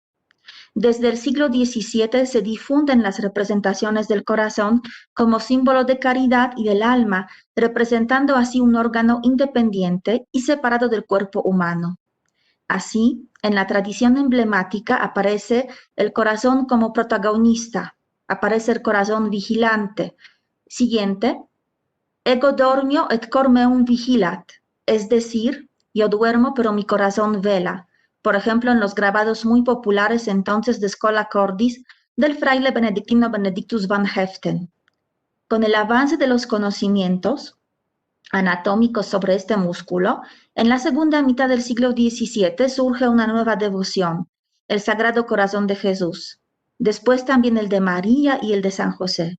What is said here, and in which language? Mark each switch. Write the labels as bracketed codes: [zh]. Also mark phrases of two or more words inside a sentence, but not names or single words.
[es] Desde el siglo XVII se difunden las representaciones del corazón como símbolo de caridad y del alma, representando así un órgano independiente y separado del cuerpo humano. Así, en la tradición emblemática aparece el corazón como protagonista, aparece el corazón vigilante. Siguiente, [la] ego dormio et cor meum vigilat, [es] es decir, yo duermo pero mi corazón vela. Por ejemplo, en los grabados muy populares entonces de Schola Cordis del fraile benedictino Benedictus van Heften. Con el avance de los conocimientos anatómicos sobre este músculo, en la segunda mitad del siglo XVII surge una nueva devoción, el Sagrado Corazón de Jesús, después también el de María y el de San José.